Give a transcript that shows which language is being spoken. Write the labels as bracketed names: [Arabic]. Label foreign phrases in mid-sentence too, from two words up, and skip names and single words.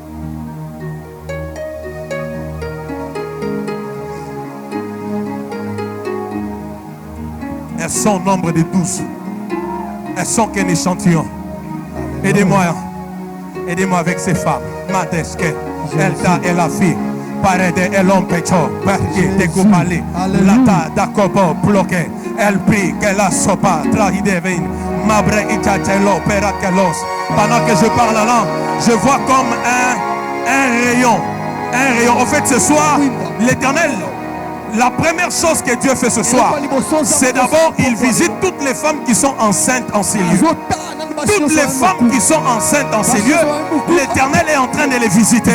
[French] Elles sont au nombre de 12. Elles sont qu'un échantillon. Aidez-moi. Aidez-moi avec ces femmes. Madeske, Elta et la fille. Parede et l'ompecho. Berge, découpalé. Lata, dakobo, bloqué. Elle prie qu'elle a sopa. Trahidevin. Mabre itachelo, peratelos. Pendant que je parle en langue, je vois comme un rayon. Un rayon. En fait, ce soir, l'Éternel, la première chose que Dieu fait ce soir, c'est d'abord, il visite toutes les femmes qui sont enceintes en ces lieux. Toutes les femmes qui sont enceintes en ces lieux, l'Éternel est en train de les visiter.